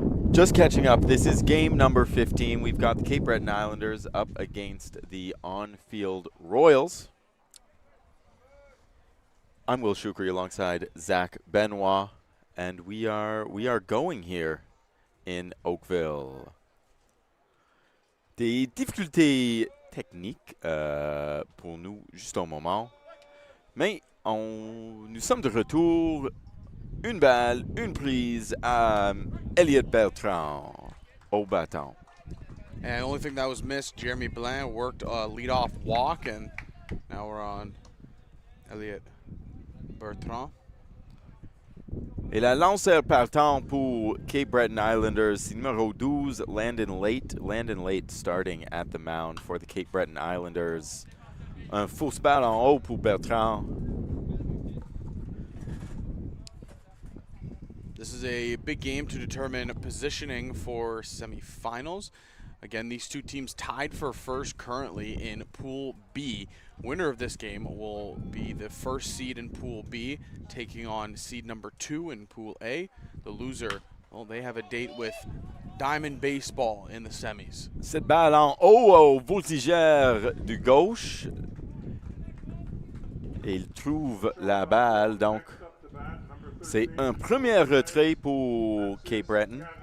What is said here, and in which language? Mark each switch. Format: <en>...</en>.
<en>Just catching up, this is game number 15. We've got the Cape Breton Islanders up against the on-field Royals. I'm Will Shukri alongside Zach Benoit, and we are going here in Oakville.</en> <fr>Des difficultés techniques pour nous juste un moment. Mais nous sommes de retour. Une balle, une prise à Elliott Bertrand au bâton.</fr> <en>And the only thing that was missed, Jeremy Blanc worked a leadoff walk, and now we're on Elliott Bertrand.</en> <fr>Et la lanceur partant pour Cape Breton Islanders, numéro 12, Landon Late.</fr> <en>Landon Late starting at the mound for the Cape Breton Islanders.</en> <fr>Un fausse balle en haut pour Bertrand.</fr> <en>This is a big game to determine positioning for semifinals. Again, these two teams tied for first currently in Pool B. Winner of this game will be the first seed in Pool B, taking on seed number 2 in Pool A. The loser, well, they have a date with Diamond Baseball in the semis.</en> <fr>Cette balle en haut au voltigeur du gauche. Et il trouve la balle, donc c'est un premier retrait pour Cape Breton.</fr>